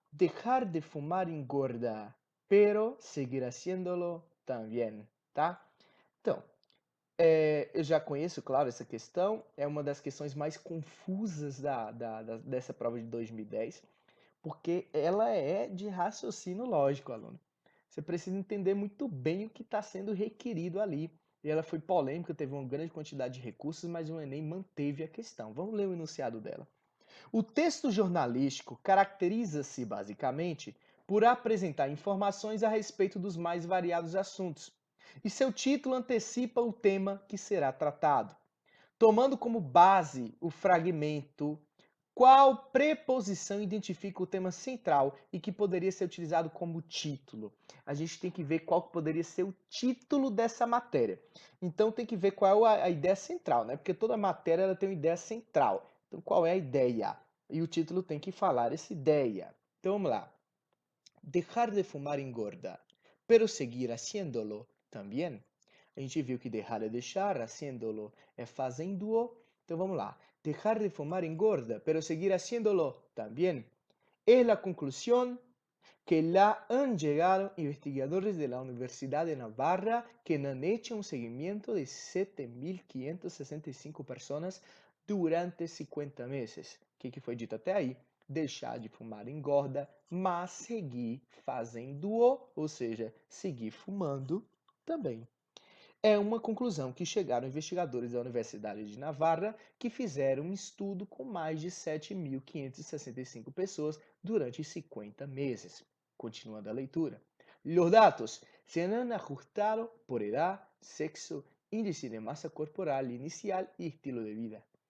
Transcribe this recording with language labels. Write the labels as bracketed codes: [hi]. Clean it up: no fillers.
[es] Dejar de fumar engorda, pero seguir haciéndolo también, tá? [pt] Então, eu já conheço, claro, essa questão. É uma das questões mais confusas dessa prova de 2010, porque ela é de raciocínio lógico, aluno. Você precisa entender muito bem o que está sendo requerido ali. E ela foi polêmica, teve uma grande quantidade de recursos, mas o Enem manteve a questão. Vamos ler o enunciado dela. O texto jornalístico caracteriza-se, basicamente, por apresentar informações a respeito dos mais variados assuntos, e seu título antecipa o tema que será tratado. Tomando como base o fragmento, qual preposição identifica o tema central e que poderia ser utilizado como título? A gente tem que ver qual poderia ser o título dessa matéria. Então tem que ver qual é a ideia central, né? Porque toda matéria ela tem uma ideia central. Então qual é a ideia? E o título tem que falar essa ideia. Então vamos lá. [es] Dejar de fumar engorda, pero seguir haciéndolo también. [pt] A gente viu que dejar é deixar, haciéndolo é fazendo-o. Então vamos lá. [es] Dejar de fumar engorda, pero seguir haciéndolo también. Es la conclusión que la han llegado investigadores de la Universidad de Navarra que han hecho un seguimiento de 7.565 personas durante 50 meses. [pt] O que foi dito até aí? Deixar de fumar engorda, mas seguir fazendo-o, ou seja, seguir fumando também. É uma conclusão que chegaram investigadores da Universidade de Navarra que fizeram um estudo com mais de 7.565 pessoas durante 50 meses. Continuando a leitura. [es] Los datos se han ajustado por edad, sexo, índice de [pt] massa corporal inicial e estilo de vida.